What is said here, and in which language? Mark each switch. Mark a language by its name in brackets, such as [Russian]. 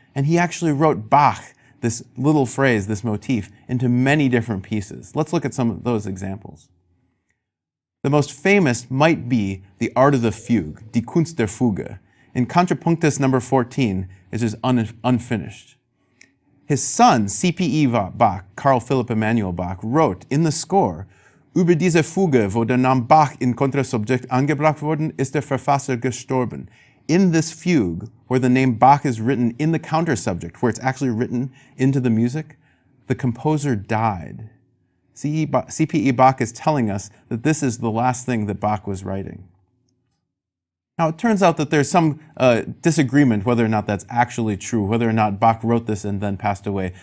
[English] And he actually wrote Bach, this little phrase, this motif, into many different pieces. Let's look at some of those examples. The most famous might be the Art of the Fugue, Die Kunst der Fuge. In Contrapunctus number 14, it is unfinished. His son, C.P.E. Bach, Carl Philipp Emanuel Bach, wrote in the score, [German] Über diese Fuge, wo der Name Bach in Kontrasubjekt angebracht worden, ist der Verfasser gestorben. [English] In this fugue, where the name Bach is written in the countersubject, where it's actually written into the music, the composer died. C.P.E. Bach is telling us that this is the last thing that Bach was writing. Now, it turns out that there's some disagreement whether or not that's actually true, whether or not Bach wrote this and then passed away.